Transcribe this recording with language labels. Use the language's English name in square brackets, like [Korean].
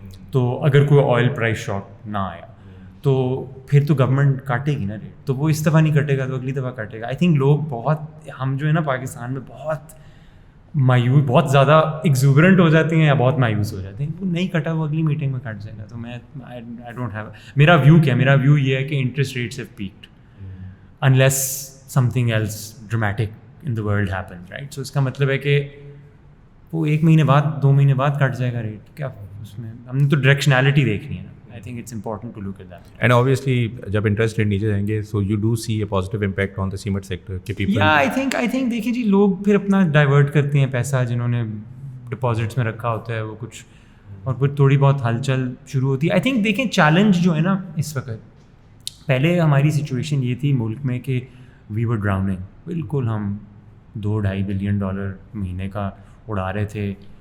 [Urdu] تو اگر کوئی آئل پرائز شاک نہ آیا تو پھر تو گورنمنٹ کاٹے گی نا ریٹ. تو وہ اس دفعہ نہیں کٹے گا تو اگلی دفعہ کاٹے گا. آئی تھنک لوگ بہت ہم جو ہے نا پاکستان میں بہت مایوس, بہت زیادہ ایگزوبرنٹ ہو جاتے ہیں یا بہت مایوس ہو جاتے ہیں. وہ نہیں کٹا وہ اگلی میٹنگ میں کٹ جائے گا. تو میں آئی ڈونٹ ہیو میرا ویو یہ ہے کہ [English] interest rates have peaked unless something else dramatic in the world happen, [Urdu] right. سو اس کا مطلب ہے کہ وہ 1 مہینے بعد 2 مہینے بعد کٹ جائے گا ریٹ. کیا اس میں ہم نے تو ڈائریکشنالٹی دیکھنی ہے نا. [English] I think it's important to look at that. And obviously [Urdu] جب interest rate نیچے جائیں گے [English] so you do see a positive impact on the cement sector کہ people [Urdu] yeah I think دیکھیں جی لوگ پھر اپنا ڈائیورٹ کرتے ہیں پیسہ جنہوں نے ڈپازٹس میں رکھا ہوتا ہے وہ کچھ, اور پھر تھوڑی بہت ہلچل شروع ہوتی ہے. I think دیکھیں چیلنج جو ہے نا اس وقت, پہلے ہماری سچویشن یہ تھی ملک میں کہ [English] we were drowning, [Urdu] بالکل ہم $2-2.5 بلین مہینے کا اڑا رہے تھے.